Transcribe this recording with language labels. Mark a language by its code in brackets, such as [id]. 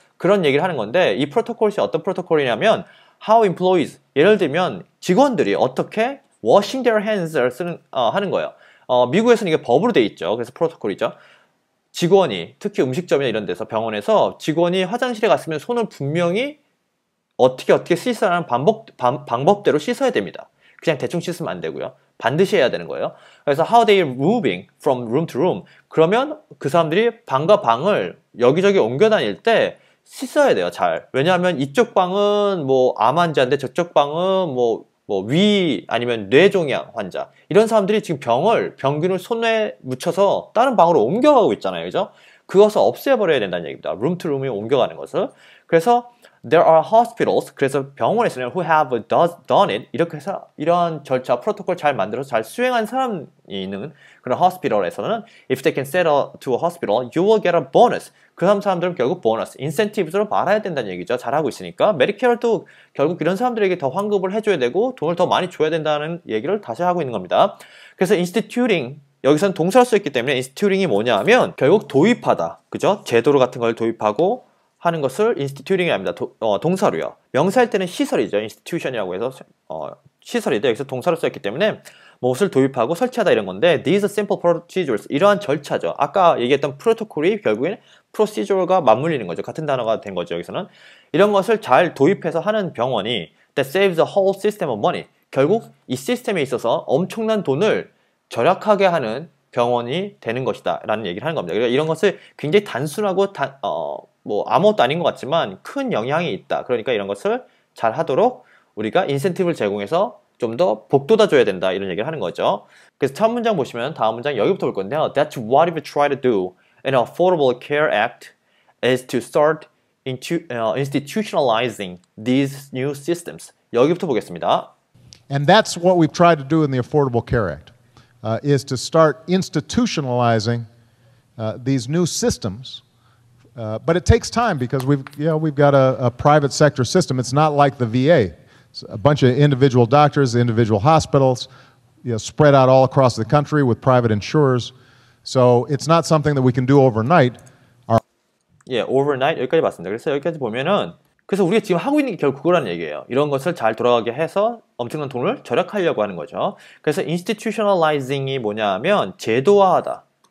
[ko] 그런 얘기를 하는 건데 이 프로토콜이 어떤 프로토콜이냐면 how employees 예를 들면 직원들이 어떻게 [en] washing their hands [ko] 를 하는 거예요. 미국에서는 이게 법으로 돼 있죠. 그래서 프로토콜이죠. 직원이 특히 음식점이나 이런 데서 병원에서 직원이 화장실에 갔으면 손을 분명히 어떻게 씻어야 하는 방법대로 씻어야 됩니다. 그냥 대충 씻으면 안 되고요. 반드시 해야 되는 거예요. [en] 그래서 how they are moving from room to room. [ko] 그러면 그 사람들이 방과 방을 여기저기 옮겨 다닐 때 씻어야 돼요. 잘. 왜냐하면 이쪽 방은 뭐 암 환자인데 저쪽 방은 뭐 위 아니면 뇌종양 환자. 이런 사람들이 지금 병균을 손에 묻혀서 다른 방으로 옮겨가고 있잖아요. 그죠? 그것을 없애버려야 된다는 얘기입니다. [en] room to room [ko] 에 옮겨가는 것을. 그래서 [en] there are hospitals, [ko] 그래서 병원에서는 [en] who have done it, [ko] 이렇게 해서 이런 절차, 프로토콜 잘 만들어서 잘 수행한 사람이 있는 그런 hospital에서는 [en] if they can sell to a hospital, you will get a bonus. [ko] 그 사람들은 결국 보너스, 인센티브로 말아야 된다는 얘기죠. 잘하고 있으니까. 메디케어도 결국 이런 사람들에게 더 환급을 해줘야 되고 돈을 더 많이 줘야 된다는 얘기를 다시 하고 있는 겁니다. 그래서 instituting, 여기서는 동사를 쓰였기 때문에 instituting이 뭐냐 하면 결국 도입하다, 그죠? 제도로 같은 걸 도입하고 하는 것을 instituting이 합니다. 동사로요. 명사일 때는 시설이죠. institution이라고 해서 시설인데 여기서 동사로 쓰였기 때문에 무엇을 도입하고 설치하다 이런 건데 [en] these simple procedures [ko] 이러한 절차죠. 아까 얘기했던 프로토콜이 결국엔 procedure가 맞물리는 거죠. 같은 단어가 된 거죠. 여기서는 이런 것을 잘 도입해서 하는 병원이 [en] that saves the whole system of money. [ko] 결국 이 시스템에 있어서 엄청난 돈을 절약하게 하는 병원이 되는 것이다 라는 얘기를 하는 겁니다. 그러니까 이런 것을 굉장히 단순하고 뭐 아무것도 아닌 것 같지만 큰 영향이 있다. 그러니까 이런 것을 잘 하도록 우리가 인센티브를 제공해서 좀 더 복돋아줘야 된다. 이런 얘기를 하는 거죠. 그래서 첫 문장 보시면 다음 문장 여기부터 볼 건데요. [en] That's what we try to do in the Affordable Care Act is to start institutionalizing these new systems. [ko] 여기부터 보겠습니다. [en] And that's what we've tried to do in the Affordable Care Act, is to start institutionalizing these new systems. But it takes time because we've got a private sector system. It's not like the VA. It's a bunch of individual doctors, individual hospitals, spread out all across the country with private insurers. So it's not something that we can do overnight. [ko] overnight 여기까지 봤습니다. 그래서 여기까지 보면은 그래서 우리가 지금 하고 있는 게 결국 그거라는 얘기예요. 이런 것을 잘 돌아가게 해서 엄청난 돈을 절약하려고 하는 거죠. 그래서 institutionalizing이 뭐냐면 제도화하다.